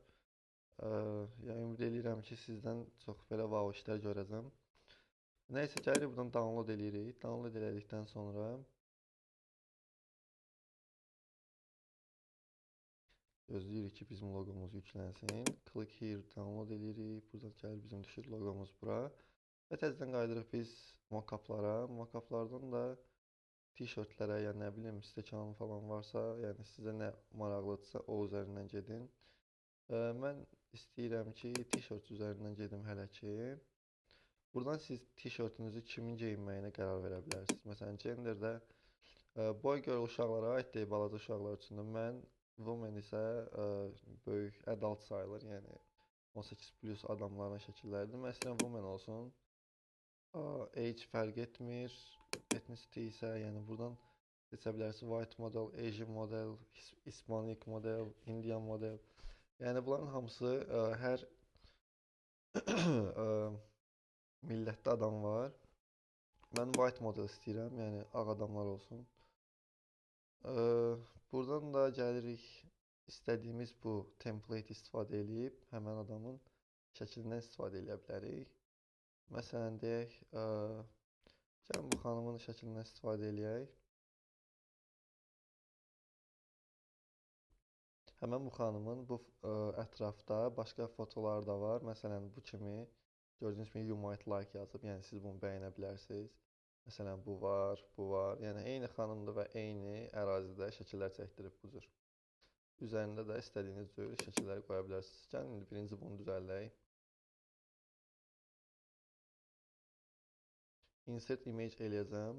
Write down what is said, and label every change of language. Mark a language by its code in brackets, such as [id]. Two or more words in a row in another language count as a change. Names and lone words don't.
[az] Yəni ümid edirəm ki, sizdən çox belə wow işlər görəcəm. Nəysə, gəlirik buradan download eləyirik. Download elədikdən sonra gözləyirik ki, bizim loqomuz yüklənsin. [en] Click here, download eləyirik. [az] Buradan gəlir bizim düşür loqomuz bura. Və təzədən qayıdırıq biz mockuplara. Mockuplardan da t-shirtlərə, ya nə bilim, stəkan falan varsa, yəni sizə nə maraqlıdırsa o üzərindən gedin. Mən istəyirəm ki, t-shirt üzərindən gedim hələ ki. Buradan siz t-shirtinizi kimin geyinməyinə qərar verə bilərsiniz. Məsələn, genderdə [en] boy girl [az] uşaqlara aid deyil, balaca uşaqlar üçün də. Mən woman isə böyük adult sayılır, yəni 18+ adamların şəkilləridir. Mən istəyirəm woman olsun. Age fərq etmir. Ethnicity isə, yəni buradan seçə bilərsiniz. [en] White model, Asian model, Hispanic model, Indian model. [az] Yəni bunların hamısı hər millətdə adam var. Mən [en] white model [az] istəyirəm, yəni ağ adamlar olsun. Buradan da gəlirik istədiyimiz bu template istifadə edib həmin adamın şəklindən istifadə edə bilərik. Məsələn, deyək, gəlin bu xanımın şəklindən istifadə edək. Həmin bu xanımın bu ətrafda başqa fotoları da var. Məsələn, bu kimi gördüyünüz kimi [en] you might like [az] yazıb, yəni siz bunu bəyənə bilərsiniz. Məsələn, bu var, bu var. Yəni eyni xanımdır və eyni ərazidə şəkillər çəkdirib bu cür. Üzərində də istədiyiniz cür şəkilləri qoya bilərsiniz. Gəlin indi birinci bunu düzəldək. [en] Insert image eləyəcəm.